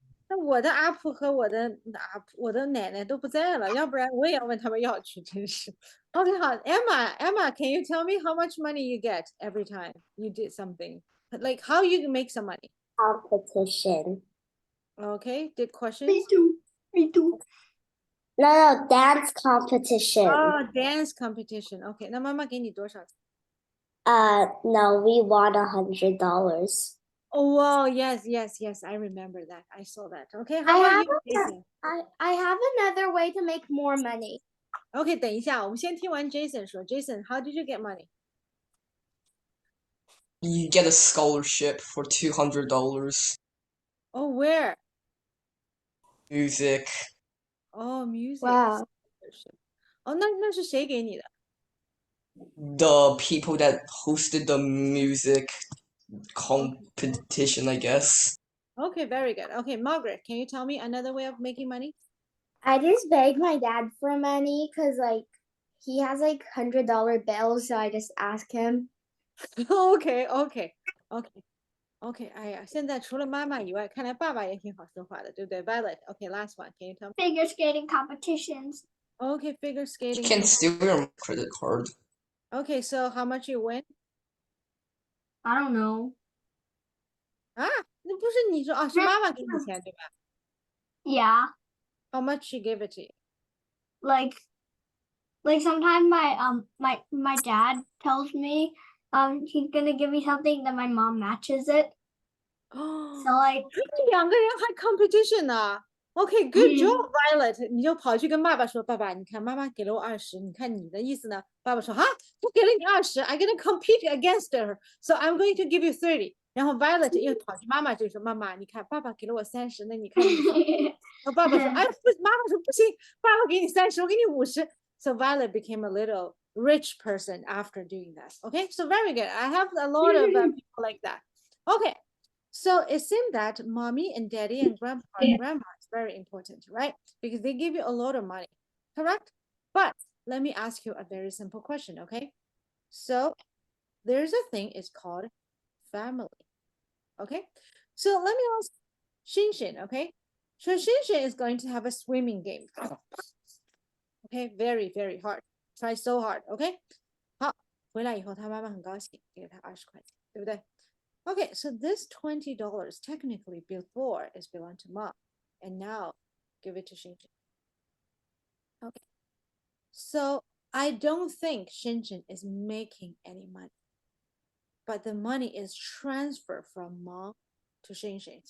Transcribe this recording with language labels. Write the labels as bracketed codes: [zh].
[zh] 那我的阿婆和我的奶奶都不在了，要不然我也要问他们要去，真是。 [en] Okay, 好，Emma, can you tell me how much money you get every time you did something? Like how you make some money? Competition. Okay, good question. Me too. No, dance competition. Oh, dance competition. [zh] Okay, 那妈妈给你多少钱？ [en] No, we won $100. Oh, wow, yes, I remember that. I saw that. Okay, how about you, Jason? I have another way to make more money. [zh] Okay, 等一下，我们先听完 Jason 说。 [en] Jason, how did you get money? You get a scholarship for $200. Oh, where? Music. Oh, music. Wow. [zh] scholarship. 哦，那是谁给你的？ [en] The people that hosted the music competition, I guess. Okay, very good. Okay, Margaret, can you tell me another way of making money? I just beg my dad for money because like he has like $100 bills, so I just ask him. Okay, okay, okay, okay. [zh] 哎呀，现在除了妈妈以外，看来爸爸也挺好说话的，对不对？Violet, [en] okay, last one. Can you tell me? Figure skating competitions. Okay, figure You skating. can steal your credit card. Okay, so how much you win? I don't know. [zh] 啊，那不是你说啊，是妈妈给你钱对吧 [en] Yeah, ？How much she give it to you? like sometimes my dad tells me he's gonna give me something, then my mom matches it. Oh, So like [zh] 两个人还 competition 呢。 [en] Okay, good job, Violet. [zh] 你就跑去跟爸爸说，爸爸，你看妈妈给了我20，你看你的意思呢？爸爸说，哈，我给了你20 [en] ，I'm gonna compete against her, so I'm going to give you 30. [zh] 然后 Violet 又跑去妈妈这里说，妈妈，你看爸爸给了我30，那你看你。然后爸爸说，哎，不，妈妈说不行，爸爸给你30，我给你50。 [en] So Violet became a little rich person after doing that. Okay, so very good. I have a lot of people like that. Okay. So it seemed that mommy and daddy and grandpa and grandma is very important, right? Because they give you a lot of money, correct? But let me ask you a very simple question, okay? So there's a thing, it's called family, okay? So let me ask Shinshin, okay? So Shinshin is going to have a swimming game. Okay, very, very hard. Try so hard, okay? [zh] 好，回来以后他妈妈很高兴，给了他20块钱，对不对？ [en] Okay, so this $20 technically before is belong to mom, and now give it to Shinshin. Okay, so I don't think Shinshin is making any money, but the money is transferred from mom to Shinshin.